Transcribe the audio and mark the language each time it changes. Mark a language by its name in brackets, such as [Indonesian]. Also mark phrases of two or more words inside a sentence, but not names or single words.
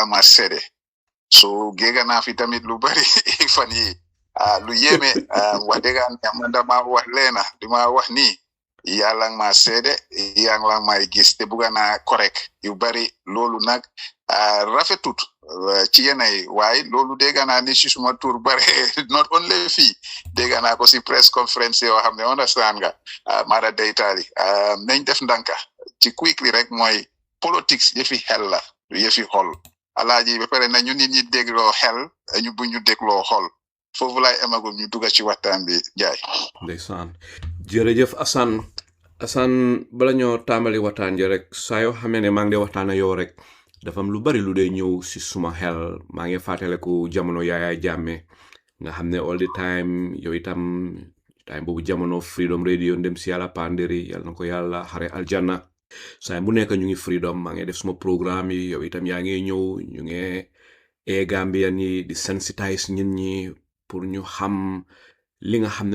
[Wolof] ma seede so géega naa fi tamit lu bari fan yi lu yéeme wax dëgg man dama wax leena dima wax nii yàlla ma seede yàlla may gis te bëgg naa correct yu bari loolu nag rafetut ci yenay waaye loolu dégg naa ni ci suma tur bare [English] not only [Wolof] fii dégg naa ko si [English] press conference [Wolof] yoo xam ne understand nga mara deytaali nañ def ndanka ci quickly rek mooy politics yëfi xel la yëfi xol alaaji ba pare na ñu nit ñi dégloo xel ñu bu ñu dégloo xol foofu laay amagum ñu dugga ci waxtaan bi jaay ndeysaan jërëjëf Assan bala ñoo tàmbali waxtaan ji rek saa yoo xamee ne maa ngi dee waxtaan ak yow rek dafa am lu bari lu dee ñëw si suma xel maa ngi fàttaliku jamono Yaya Jammeh nga xam ne [English] all the time [Wolof] yow itam time boobu jamono Freedom Radio ndem si yàlla pandiri yàlla na ko yàlla xare aljanna saa bu nekk ñu ngi Freedom maa ngi def suma programme yi yow itam yaa ngi ñëw ñu ngi Gambia ni di sensitize nit ñi pour ñu xam li nga xam